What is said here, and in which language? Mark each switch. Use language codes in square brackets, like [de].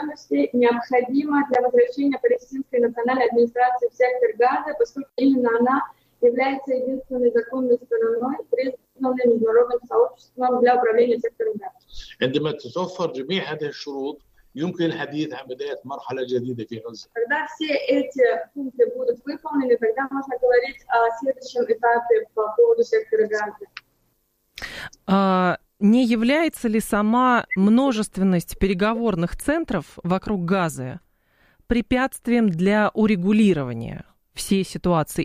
[ru] Необходимо для возвращения палестинской национальной администрации в сектор Газа, поскольку именно она является единственной законной стороной, признанной международным сообществом для управления сектором Газа. [ar] عندما تتوفر جميع هذه الشروط يمكن الحديث عن بداية مرحلة جديدة في غزة. [ru] Когда все эти пункты будут выполнены, тогда можно говорить о следующем этапе по поводу сектора Газа. Не является ли сама множественность переговорных центров вокруг Газы препятствием для урегулирования всей ситуации.